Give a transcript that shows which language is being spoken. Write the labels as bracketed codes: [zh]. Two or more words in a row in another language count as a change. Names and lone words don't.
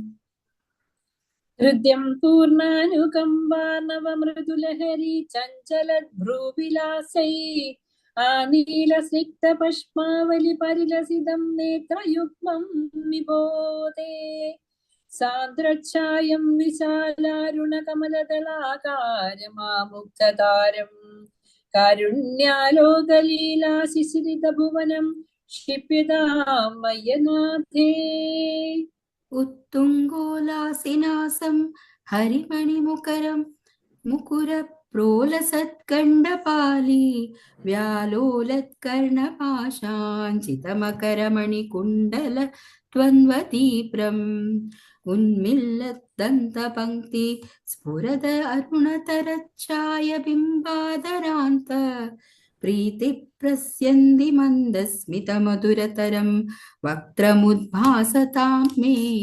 [sa] ഹൃദ്യം പൂർണ്ണാനുകമ്പാർണവമൃദുലഹരി ചഞ്ചലദ്ഭ്രൂവിലാസൈ ആനീലസ്നിഗ്ധപഷ്മാവലി പരിലസിതം നേത്രയുഗ്മം വിബോധേ സാന്ദ്രച്ഛായം വിശാലാരുണകമലദളാകാരമാമുഗ്ധതാരം കാരുണ്യാലോകലീലാശിശിരിതഭുവനം ക്ഷിപ്യതാം മയ്യനാഥേ. उत्तुङ्गोलासिनासं हरिमणिमुकरं मुकुरप्रोलसत्कण्डपाली व्यालोलत्कर्णपाशाञ्चितमकरमणिकुण्डल द्वन्द्वतीप्रम् उन्मिल्लद्दन्तपङ्क्ति स्फुरद अरुणतरच्छायबिम्बादरान्त प्रीतिप्रस्यन्ति मन्दस्मितमधुरतरं वक्त्रमुद्भासतां मे.